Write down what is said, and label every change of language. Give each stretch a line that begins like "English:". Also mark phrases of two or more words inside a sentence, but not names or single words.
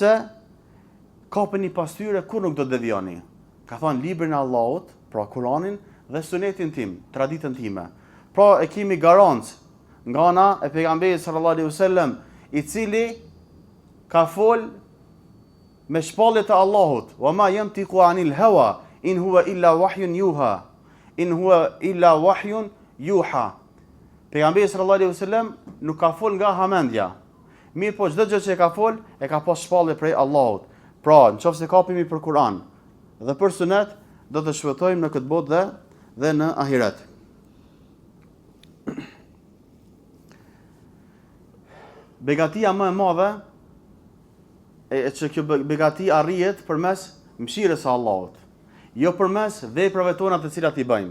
Albanian: Nëse kapeni pas tyre, kur nuk do të devijoni. Ka thënë librin e Allahut, pra Kur'anin dhe sunetin tim, traditën time. Pra e kemi garancë nga ana e pejgamberit
Arabic: صلى الله عليه وسلم,
Albanian: i cili ka fol me shpalljet e Allahut,
Arabic: وما ينطق عن الهوى إن هو إلا وحي يوحى. إن هو إلا وحي يوحى.
Albanian: Pejgamberi
Arabic: صلى الله عليه وسلم
Albanian: nuk ka fol nga hamendja. Mirë po çdo gjë që ka fol e ka pas shpallje prej Allahut. Pra, nëse kapemi për Kur'an dhe për sunet, do të shpëtojmë në këtë botë dhe në ahiret. Begatia më e madhe që kjo begati arrihet përmes mëshirës së Allahut, jo përmes veprave tona të cilat i bëjmë.